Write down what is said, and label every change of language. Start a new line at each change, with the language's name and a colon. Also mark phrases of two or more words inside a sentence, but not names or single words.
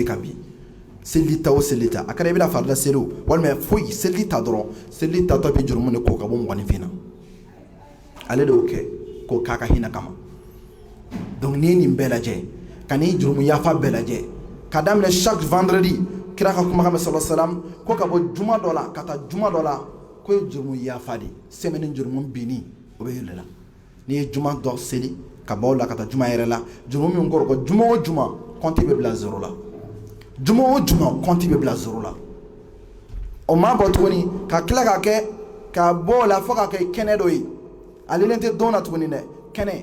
Bambara: ka bin seliji ta o seliji ta a kɛra i bɛna farida seli o walima foyi seliji ta dɔrɔn seliji ta tɔ bɛ jurumu de ko ka bɔ mɔgɔninfin na ale de y'o kɛ k'o k'a ka hinɛ kama donc n'i ye nin bɛɛ lajɛ ka n'i jurumu yafa bɛɛ lajɛ ka daminɛ
French: chaque vendredi
Bambara: kira ka kumakan bɛ
Arabic: صلى الله عليه وسلم
Bambara: ko ka bɔ juma dɔ la ka taa juma dɔ la ko ye jurumu yafa de semaine jurumu binni o bɛ yɛlɛ la n'i ye juma dɔ seli ka bɔ o la ka taa juma yɛrɛ la jurumu min kɔrɔ ko juma o juma compte bɛ bila 0 la juma o juma compte bɛ bila 0 la o ma bɔ tuguni ka tila ka kɛ ka bɔ o la fo ka kɛ kɛnɛ dɔ ye ale tɛ don na tuguni dɛ kɛnɛ